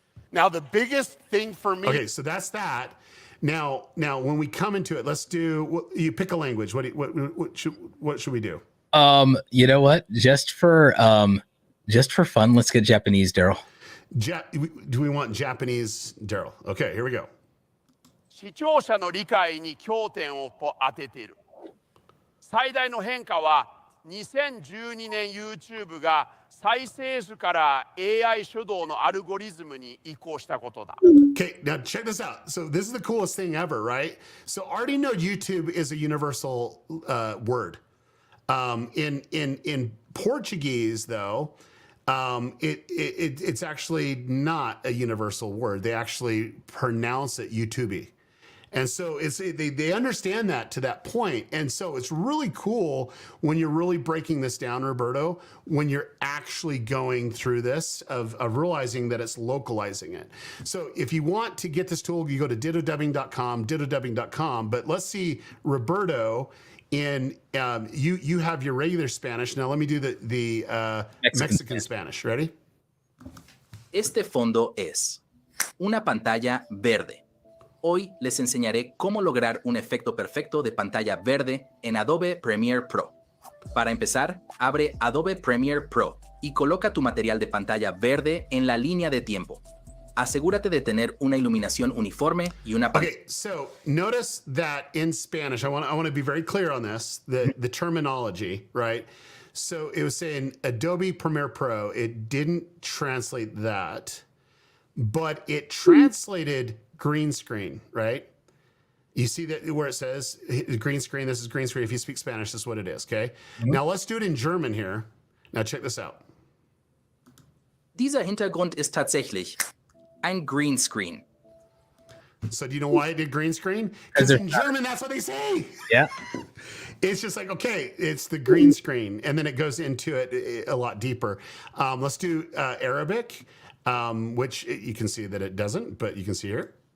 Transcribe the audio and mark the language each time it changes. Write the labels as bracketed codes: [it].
[en] Now, the biggest thing for me. Okay, so that's that. Now, when we come into it, let's do. You pick a language. What should we do? You know what? Just for fun, let's get Japanese, Derral. Do we want Japanese, Derral? Okay, here we go. [ja] 視聴者の理解に焦点を当てている。最大の変化は2012年 YouTube が再生数から AI 主導のアルゴリズムに移行したことだ。 [en] Okay, now check this out. So this is the coolest thing ever, right? So already know YouTube is a universal word. In Portuguese, though, it's actually not a universal word. They actually pronounce it YouTube. And so they understand that to that point. And so it's really cool when you're really breaking this down, Roberto, when you're actually going through this of realizing that it's localizing it. So if you want to get this tool, you go to dittodubbing.com, but let's see Roberto in you have your regular Spanish. Now let me do the Mexican Spanish. Ready? [es] Este fondo es una pantalla verde. Hoy les enseñaré cómo lograr un efecto perfecto de pantalla verde en Adobe Premiere Pro. Para empezar, abre Adobe Premiere Pro y coloca tu material de pantalla verde en la línea de tiempo. Asegúrate de tener una iluminación uniforme y una pantalla. [en] Okay, so notice that in Spanish, I want to be very clear on this, the terminology, right? So it was saying Adobe Premiere Pro. It didn't translate that, but it translated green screen, right? You see that where it says green screen, this is green screen. If you speak Spanish, this is what it is, okay? Now let's do it in German here. Now check this out. [de] Dieser Hintergrund ist tatsächlich ein Greenscreen. [en] So do you know why it did green screen? Because in German, that's what they say. Yeah. It's just like, okay, it's the green screen. And then it goes into it a lot deeper. Let's do Arabic, which you can see that it doesn't, but you can see here.